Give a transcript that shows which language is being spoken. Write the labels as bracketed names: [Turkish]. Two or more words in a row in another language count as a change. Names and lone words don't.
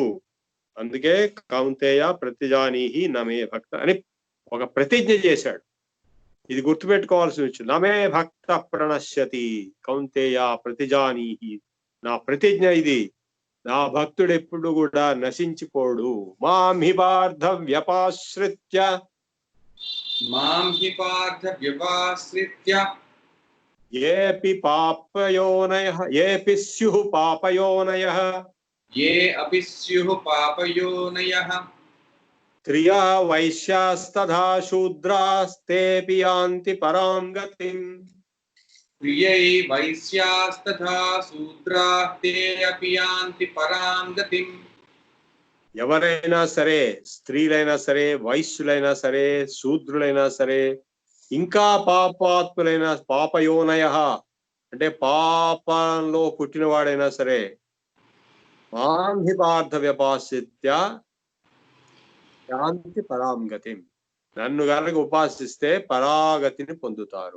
[Telugu] అందుకే [Sanskrit] కౌంతేయ ప్రతిజానీహి నమే భక్త [Telugu] అని ఒక ప్రతిజ్ఞ చేశాడు. ఇది గుర్తుపెట్టుకోవాల్సి వచ్చింది. [Sanskrit] నమే భక్త ప్రణశ్యతి కౌంతేయ ప్రతిజానీహి, [Telugu] నా ప్రతిజ్ఞ ఇది, నా భక్తుడు ఎప్పుడు కూడా నశించిపోడు. [Sanskrit] మాం హి పార్థ వ్యపాశ్రిత్య मां हि पार्थ व्यपाश्रित्य ఏపి పాపయోనయః ఏపి స్యుః పాపయోనయః ये अपि स्युः पापयोनयः స్త్రియా వైశ్యాస్తథా శూద్రాస్తేపి యాంతి పరాం గతిం. प्रियै वैश्यास्तथा शूद्राः ते अपि यान्ति परां गतिम्। [Telugu] ఎవరైనా సరే, స్త్రీలైనా సరే, వైశ్యులైనా సరే, శూద్రులైనా సరే, ఇంకా పాపాత్ములైన, పాపయోనయ అంటే పాపంలో పుట్టినవాడైనా సరే, [Sanskrit] మాం హి పార్థ వ్యపాశ్రిత్య శాంతి పరాం గతిం, [Telugu] నన్ను గనక ఉపాసిస్తే పరాగతిని పొందుతారు.